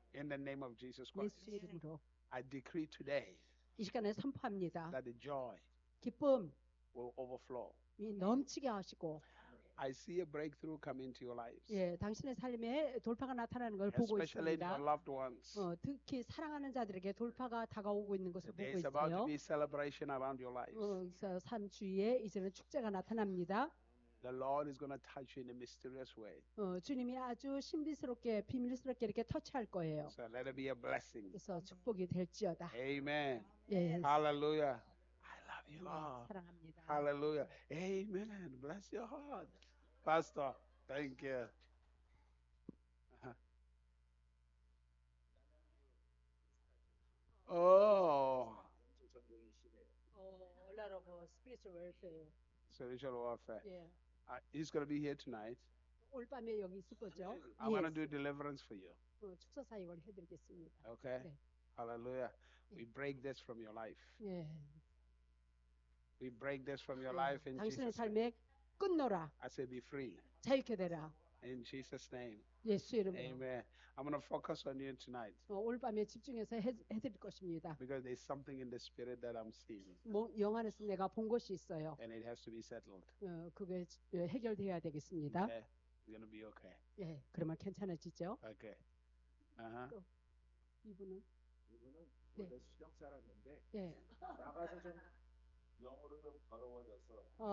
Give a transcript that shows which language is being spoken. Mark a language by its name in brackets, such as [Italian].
[English] In the name of Jesus Christ, [Korean] 예수 이름으로 [English] I decree today [Korean] 이 시간에 선포합니다. [English] that the joy [Korean] 기쁨이 [English] will overflow. [Korean] 넘치게 하시고 [English] I see a breakthrough come into your lives, [Korean] 예, 당신의 삶에 돌파가 나타나는 걸 보고 [English] especially [Korean] 있습니다. [English] your loved ones. [Korean] 특히 사랑하는 자들에게 돌파가 다가오고 있는 것을 보고 [English] There is about to [Korean] 있어요. [English] be celebration around your lives. [Korean] 그래서 삶 주위에 이제는 축제가 나타납니다. [English] The Lord is going to touch you in a mysterious way. [Korean] 주님이 아주 신비스럽게 비밀스럽게 이렇게 터치할 거예요. [English] So let it be a blessing. [Korean] 그래서 축복이 될지어다. [English] Amen. [Korean] 예, [English] Hallelujah. I love you, Lord. [Korean] 사랑합니다. [English] Hallelujah. Amen. Bless your heart. Pastor, thank you. Oh, A lot of spiritual warfare. spiritual warfare. [Korean] 예, [English] He's going to be here tonight. [Korean] 올 밤에 여기 있을 거죠? [English] I want to [Korean] 예, [English] do deliverance for you. [Korean] 축사 사역을 해드리겠습니다. [English] Okay? [Korean] 네. [English] Hallelujah. We break this from your life. [Korean] 예, [English] We break this from your life in [Korean] 당신의 [English] Jesus' name. [Korean] 삶에 끊노라, [English] I say be free [Korean] 자유케 되라. [English] in Jesus' name. [Korean] 예수 이름으로. [English] Amen. I'm going to focus on you tonight [Korean] 올 밤에 집중해서 해드릴 것입니다. [English] because there's something in the spirit that I'm seeing [Korean] 영 안에서 내가 본 것이 있어요. [English] and it has to be settled. [Korean] 그게 해결돼야 되겠습니다. [English] Okay? It's going to be okay. [Korean] 예, 그러면 괜찮아지죠? [English] Okay. Uh-huh. [Korean] 이분은 이분은 네. 원래 수정 사람인데 예, 나가서 좀 영어로 좀 더러워져서